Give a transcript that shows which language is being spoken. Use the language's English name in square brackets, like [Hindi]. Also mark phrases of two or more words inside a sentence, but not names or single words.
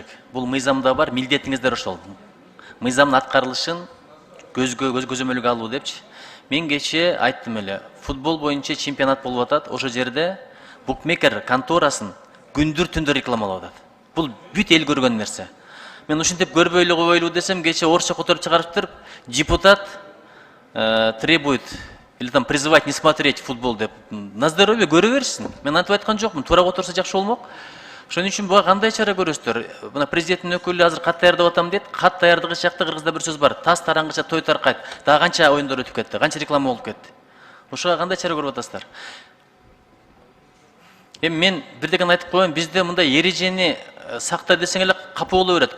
[Kyrgyz] Бул мыйзамда бар, милдетиңиздер ошол. Мыйзамдын аткарылышын көзөмөлгө алуу депчи. Мен кечээ айттым эле, футбол боюнча чемпионат болуп атат, ошол жерде букмекер конторасын күндүр-түндүр рекламалап атат. Бул бүт эл көргөн нерсе. Мен ушинтип көрбөй эле койбойлу десем, кечээ орусча которуп чыгарыптыр, [Russian] депутат требует или там призывать не смотреть футбол [Kyrgyz] деп. [Russian] На здоровье [Kyrgyz] көрө берсин. Мен антип айткан жокмун, туура отурса жакшы болмок. Ошон үчүн буга кандай чара көрөсүздөр? Мына президенттин өкүлү азыр кат даярдап атам дейт. Кат даярдыгы жакта кыргызда бир сөз бар. Тас тараңгыча той таркайт. Дагы канча оюндар өтүп кетти, канча реклама болуп кетти. Ошого кандай чара көрүп атасыздар? Эми мен бирдеген айтып коеюн, бизде мындай эрежени сакта десең эле капы боло берет.